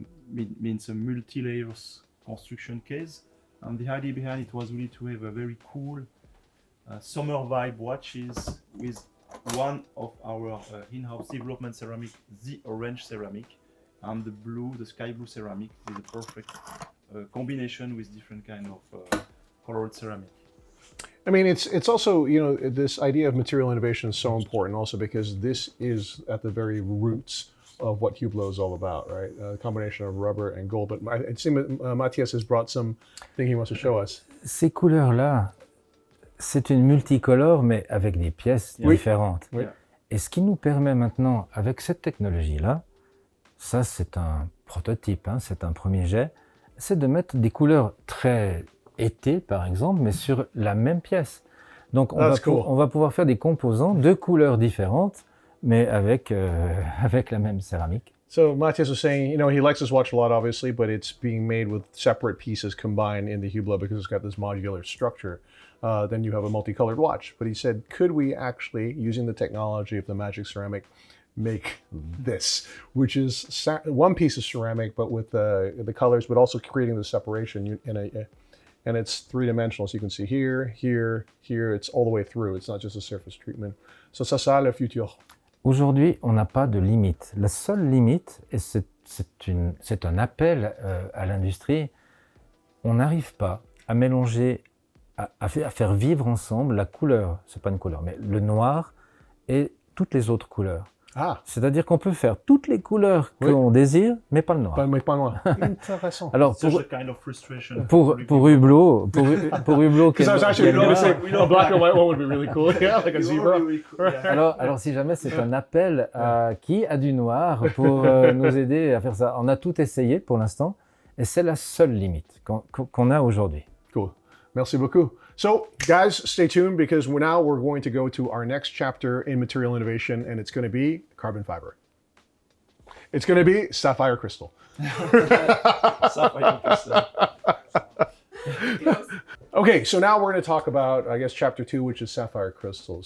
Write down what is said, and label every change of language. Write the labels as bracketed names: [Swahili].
[English] Means a multi-layers construction case. And the idea behind it was really to have a very cool summer vibe watches with one of our in-house development ceramic, the orange ceramic, and the sky blue ceramic is a perfect combination with different kind of colored ceramic. I mean, it's also, you know, this idea of material innovation is so important also because this is at the very roots of what Hublot is all about, right? A combination of rubber and gold. But it seems Mathias has brought something he wants to show us. [French] Ces couleurs-là, c'est une multicolore, mais avec des pièces différentes. Oui. Et ce qui nous permet maintenant, avec cette technologie-là, ça c'est un prototype, hein, c'est un premier jet, c'est de mettre des couleurs très été, par exemple, mais sur la même pièce. Donc on va pouvoir faire des composants de couleurs différentes, mais avec la même céramique. [English] So Mathias was saying, you know, he likes his watch a lot, obviously, but it's being made with separate pieces combined in the Hublot because it's got this modular structure. Then you have a multicolored watch. But he said, could we actually, using the technology of the magic ceramic, make this, which is one piece of ceramic, but with the colors, but also creating the separation and it's three-dimensional. So you can see here, here, here. It's all the way through. It's not just a surface treatment. [French] So ça, c'est le futur. Aujourd'hui, on n'a pas de limite. La seule limite, et c'est un appel à l'industrie, on n'arrive pas à mélanger, à faire vivre ensemble la couleur, c'est pas une couleur, mais le noir et toutes les autres couleurs. Ah. C'est-à-dire qu'on peut faire toutes les couleurs qu'on désire, mais pas le noir. Mais pas noir. Intéressant. Alors [English] kind of frustration [French] pour Hublot, [English] Because I was actually going to say, a black and white one would be really cool. Yeah, like a zebra. Really cool, yeah. [French] Alors si jamais c'est un appel à qui a du noir pour nous aider à faire ça. On a tout essayé pour l'instant et c'est la seule limite qu'on a aujourd'hui. Cool. Merci beaucoup. [English] So, guys, stay tuned because now we're going to go to our next chapter in material innovation, and it's going to be carbon fiber. It's going to be sapphire crystal. Sapphire crystal. Okay, so now we're going to talk about, I guess, chapter 2, which is sapphire crystals.